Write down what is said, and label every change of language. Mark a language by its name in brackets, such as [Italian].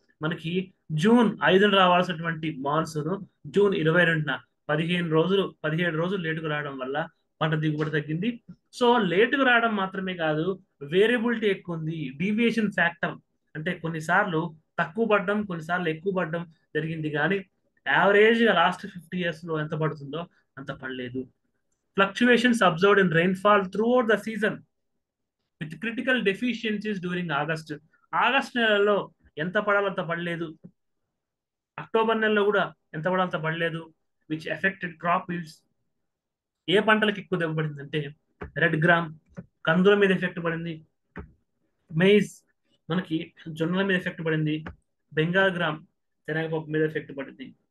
[Telugu] మనకి జూన్ 5న రావాల్సినటువంటి monsoon June 22న 17 రోజులు లేటుగా రావడం వల్ల పంట దిగుబడి తగ్గింది. సో లేటుగా రావడం మాత్రమే కాదు, వేరియబిలిటీ ఎక్కువ ఉంది. డీవియేషన్ ఫ్యాక్టర్ అంటే కొన్నిసార్లు తక్కువ పడడం, కొన్నిసార్లు ఎక్కువ పడడం జరిగింది. కానీ యావరేజ్ [English] last 50 years [Telugu] లో ఎంత పడుతుందో అంత పడలేదు. [English] Fluctuations observed in rainfall throughout the season with critical deficiencies during August. [Telugu] August నెలలో ఎంత పడాలో అంత పడలేదు. అక్టోబర్ నెలలో కూడా ఎంత పడాలో అంత పడలేదు. [English] Which affected crop yields. [Telugu] ఏ పంటలకు ఎక్కువ దెబ్బ పడింది అంటే రెడ్ గ్రామ్ కందుల మీద ఎఫెక్ట్ పడింది, మెయిజ్ మనకి జొన్నల మీద ఎఫెక్ట్ పడింది, బెంగాల్ గ్రామ్ శనగపప్పు మీద ఎఫెక్ట్ పడింది.